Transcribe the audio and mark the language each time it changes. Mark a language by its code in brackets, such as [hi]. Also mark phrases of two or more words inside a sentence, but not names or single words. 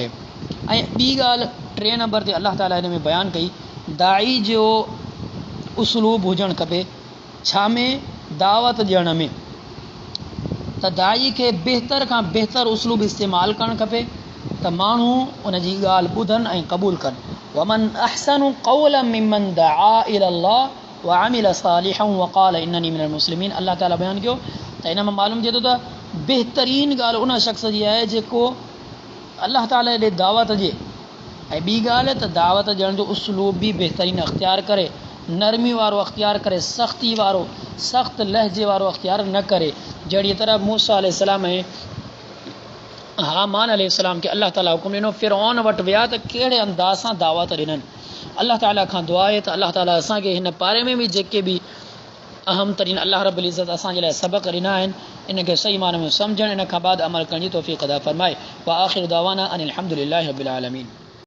[sd] ऐं ॿी ॻाल्हि 3 नंबर ते अल्लाह ताला हिन में बयानु कई, दाई जो उसलूब हुजणु खपे छा में, दावत ॾियण में। त दाई खे बहितर खां बहितर उसलूब इस्तेमालु करणु खपे त माण्हू उन जी ॻाल्हि ॿुधनि ऐं क़बूल कनि। [ar] ومن أحسن قولا ممن دعا إلى الله وعمل صالحا وقال إنني من المسلمين. [sd] अल्लाह ताला बयानु कयो त इन मां मालूम थिए थो त बहितरीन ॻाल्हि उन शख़्स जी आहे जेको अल्लाह ताला ॾे दावत ॾिए। ऐं ॿी ॻाल्हि त दावत ॾियण जो उसलूब बि बहितरीन अख़्तियार करे, नरमी वारो अख़्तियार करे, सख़्ती वारो, सख़्त लहजे वारो अख़्तियार न करे। जहिड़ी तरह मूसा अलैहिस्सलाम ऐं हामान अलैहिस्सलाम खे अल्लाह ताला हुकुम ॾिनो, फ़िरऔन वटि विया त कहिड़े अंदाज़ सां दावत ॾिननि। अल्लाह ताला खां दुआ आहे त अल्लाह ताला असांखे हिन पारे में बि जेके बि अहम तरीन अल्लाह [ar] رب العزة [sd] असांजे लाइ सबक़ ॾिना आहिनि, इनखे सही माने में सम्झणु, इन खां बाद अमल करण जी तौफ़ीक़ अता फ़रमाए। [ar] وآخر دعوانا أن الحمد لله رب العالمين.